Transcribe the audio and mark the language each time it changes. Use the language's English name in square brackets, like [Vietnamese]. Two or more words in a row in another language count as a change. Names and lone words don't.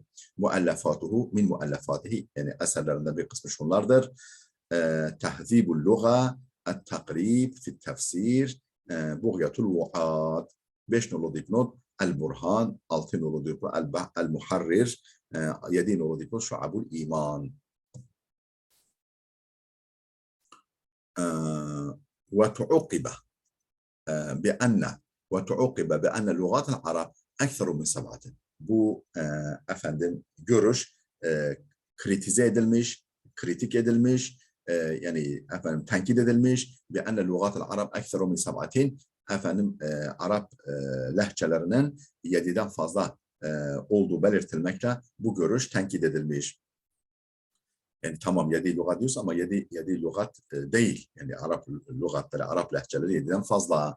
[Arabic] مؤلفاته من مؤلفاته, [Turkish] yani eserlerinden bir kısmı şunlardır. Tehzibul Luga, El-Takrib fi Tefsir, Bugyatul Va'at. 5 nolu dipnot El-Burhan, 6 nolu diplo El-Muharrir, 7 nolu diplo Şuabul İman. [Arabic] وتعوقب بأن لغات العرب أكثر من 7. [Turkish] Bu efendim görüş kritize edilmiş, kritik edilmiş, yani efendim tenkit edilmiş. [Arabic] بأن لغات العرب أكثر من 7. [Turkish] Efendim Arap lehçelerinin 7'den fazla olduğu belirtilmekle bu görüş tenkit edilmiş. Yani tamam 7 lügat diyoruz ama 7 lügat değil. Yani Arap lügatları, Arap lehçeleri 7'den fazla.